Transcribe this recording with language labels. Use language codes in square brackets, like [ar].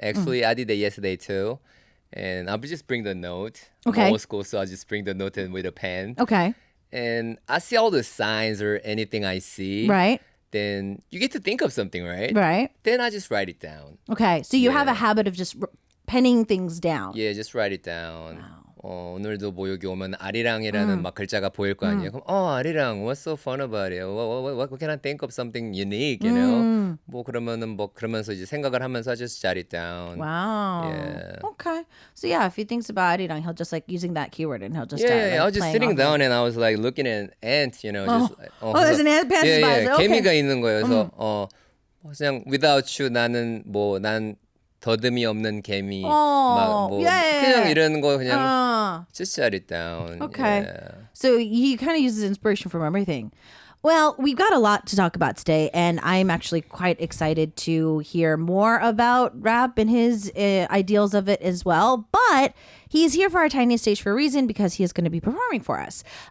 [en] Actually, I did that yesterday too. And I'll just bring the note. Okay. I'm old school, so I'll just bring the note in with a pen. Okay. And I see all the signs or anything I see. Right. Then you get to think of something, right? Right. Then I just write it down. Okay. So you have a Yeah. habit of just penning things down. Yeah, just write it down. [ko] 오늘도 뭐 여기 오면 아리랑이라는 막 글자가 보일 거 아니에요. [en] 그럼 아리랑, what's so fun about it? What can I think of something unique, you know? [ko] 뭐 그러면은 뭐 그러면서 이제 생각을 하면서 [en] just jot it down. Wow. Yeah. Okay. So yeah, if he thinks about it, he'll just like using that keyword and he'll just start, Yeah, I was just playing sitting off down and I was like looking at an ant, just like, there's an ant passing by. yeah, Okay. [ko] 개미가 있는 거예요. 그래서 그냥 [en] without you [ko] 나는 난 더듬이 없는 개미 막뭐 그냥 이런 거 그냥 [en] just jot it down. Okay. Yeah. So he kind of uses inspiration from everything. Well, we've got a lot to talk about today, and I'm actually quite excited to hear more about rap and his ideals of it as well. But he's here for our Tiniest Stage for a reason, because he is going to be performing for us.